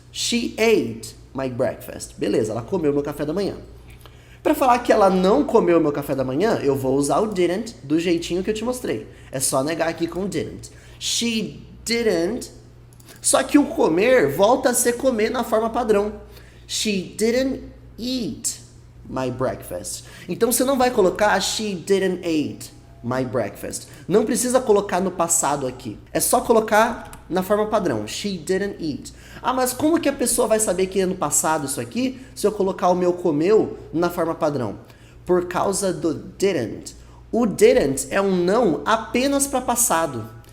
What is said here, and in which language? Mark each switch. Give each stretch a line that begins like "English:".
English: She ate my breakfast.
Portuguese: Beleza, ela comeu meu café da manhã. Para falar que ela não comeu meu café da manhã, eu vou usar o didn't do jeitinho que eu te mostrei. É só negar aqui com didn't.
English: She didn't.
Portuguese: Só que o comer volta a ser comer na forma padrão.
English: She didn't eat my breakfast.
Portuguese: Então você não vai colocar
English: she didn't eat my breakfast.
Portuguese: Não precisa colocar no passado aqui. É só colocar na forma padrão.
English: She didn't eat.
Portuguese: Ah, mas como que a pessoa vai saber que é no passado isso aqui se eu colocar o meu comeu na forma padrão? Por causa do didn't. O didn't é um não apenas para passado.